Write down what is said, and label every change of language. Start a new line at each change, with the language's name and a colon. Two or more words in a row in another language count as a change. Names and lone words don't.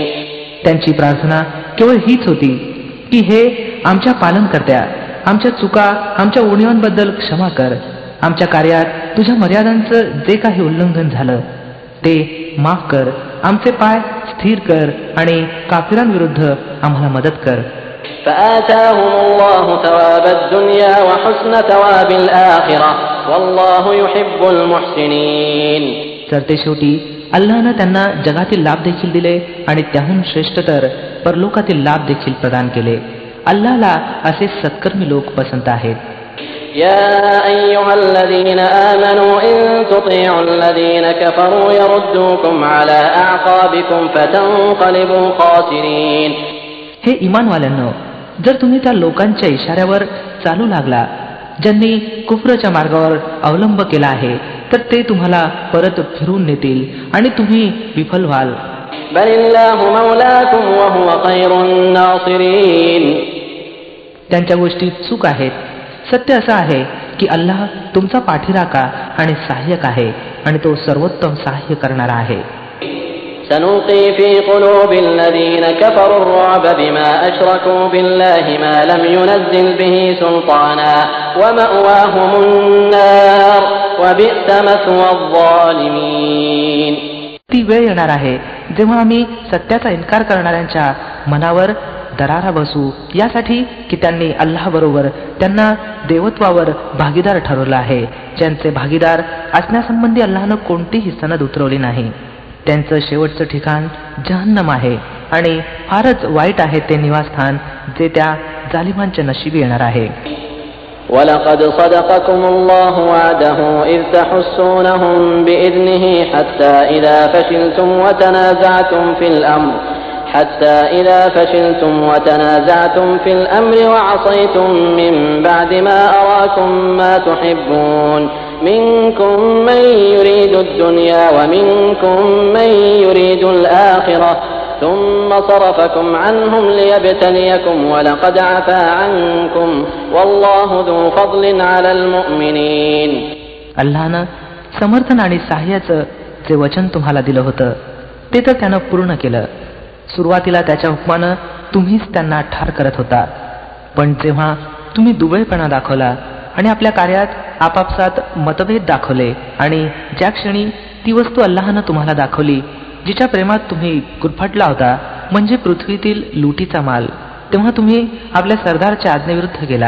Marathi: त्यांची प्रार्थना केवळ हीच होती की हे आमच्या पालनकर्त्या, आमच्या चुका, आमच्या उणीवांबद्दल क्षमा कर. आमच्या कार्यात तुझ्या मर्यादांचं जे काही उल्लंघन झालं ते माफ कर. आमचे पाय स्थिर कर आणि काफिरांविरुद्ध आम्हाला मदत कर.
Arabic: فآتاهم الله ثواب الدنيا وحسن ثواب الآخرة والله يحب المحسنين.
Marathi: तर ते शेवटी अल्लाहनं त्यांना जगातील लाभ देखील दिले आणि त्याहून श्रेष्ठ तर परलोकातील लाभ देखील प्रदान केले. अल्लाहला असे सत्कर्मी लोक पसंत आहेत.
Arabic: يا أيها الذين آمنوا إن تطيعوا الذين كفروا يردوكم على أعقابكم فتنقلبوا خاسرين.
Marathi: हे इमानवाल्यांनो, जर तुम्ही त्या लोकांच्या इशाऱ्यावर चालू लागला ज्यांनी कुफ्रच्या मार्गावर अवलंब केला आहे तर ते तुम्हाला परत फिरून नेतील आणि तुम्ही विफल व्हाल.
Arabic: بل الله مولاكم وهو خير الناصرين.
Marathi: त्यांच्या गोष्टी चूक आहेत. सत्य असं आहे की अल्लाह तुमचा पाठीराखा आणि सहाय्यक आहे आणि तो सर्वोत्तम सहाय्य करणारा आहे.
Arabic: سنلقي في قلوب الذين كفروا الرعب بما أشركوا بالله ما لم ينزل به سلطانا ومأواهم النار وبئس مثوى الظالمين.
Marathi: ती वेळ येणार आहे जेव्हा आम्ही सत्याचा इन्कार करणाऱ्यांच्या मनावर दरारा बसू यासाठी की त्यांनी अल्लाहबरोबर त्यांना देवत्वावर भागीदार ठरवलं आहे. ज्यांचे भागीदार असण्यासंबंधी अल्लाहनं कोणतीही सनद उतरवली नाही. त्यांचं शेवटचं ठिकाण जहन्नम आहे आणि फारच वाईट आहे ते निवासस्थान जे त्या जालिमांच्या नशिबी येणार आहे.
Arabic: ولقد صدقكم الله وعده إذ تحسونهم بإذنه حتى إذا فشلتم وتنازعتم في الأمر وعصيتم من بعد ما أراكم ما تحبون منكم من يريد الدنيا ومنكم من يريد الآخرة ثم صرفكم عنهم ليبتليكم ولقد عفا عنكم والله ذو فضل على المؤمنين.
Marathi: अल्लाहनं समर्थन आणि सहाय्याचं जे वचन तुम्हाला दिलं होतं ते तर त्यानं पूर्ण केलं. सुरुवातीला त्याच्या हुकमानं तुम्हीच त्यांना ठार करत होता, पण जेव्हा तुम्ही दुबळेपणा दाखवला आणि आपल्या कार्यात आपापसात मतभेद दाखवले आणि ज्या क्षणी ती वस्तू अल्लाहनं तुम्हाला दाखवली जिच्या प्रेमात तुम्ही गुरफटला होता म्हणजे पृथ्वीतील लुटीचा माल, तेव्हा तुम्ही आपल्या सरदारच्या आज्ञेविरुद्ध गेला.